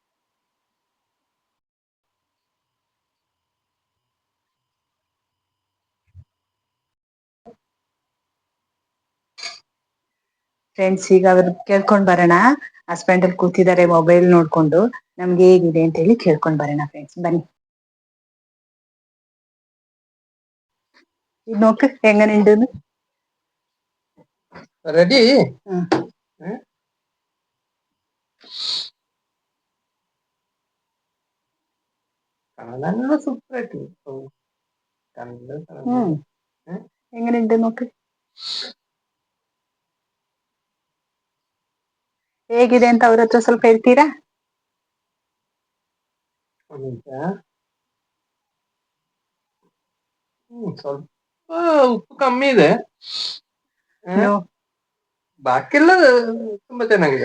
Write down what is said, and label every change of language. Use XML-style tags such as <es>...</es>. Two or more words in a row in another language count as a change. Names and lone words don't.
<kn>ಫ್ರೆಂಡ್ಸ್ ಈಗ ಅವ್ರು ಕೇಳ್ಕೊಂಡ್ ಬರೋಣ. ಹಸ್ಬೆಂಡ್ ಅಲ್ಲಿ ಕೂತಿದ್ದಾರೆ ಮೊಬೈಲ್ ನೋಡ್ಕೊಂಡು. ನಮ್ಗೆ ಹೇಗಿದೆ ಅಂತ ಹೇಳಿ ಕೇಳ್ಕೊಂಡ್ ಬರೋಣ ಫ್ರೆಂಡ್ಸ್, ಬನ್ನಿ.</kn> <ml>ಇದು ನೋക്ക് എങ്ങനെയുണ്ടെന്ന്. റെഡി. കാണാനുള്ള സൂപ്പറായിട്ട് എങ്ങനെയുണ്ട് നോക്ക്.</ml> <kn>ಹೇಗಿದೆ ಅಂತ ಅವ್ರ ಹತ್ರ ಸ್ವಲ್ಪ ಹೇಳ್ತೀರಾ? ಸ್ವಲ್ಪ ಉಪ್ಪು ಕಮ್ಮಿ ಇದೆ, ಬಾಕಿಲ್ಲ ತುಂಬಾ ಚೆನ್ನಾಗಿದೆ.</kn>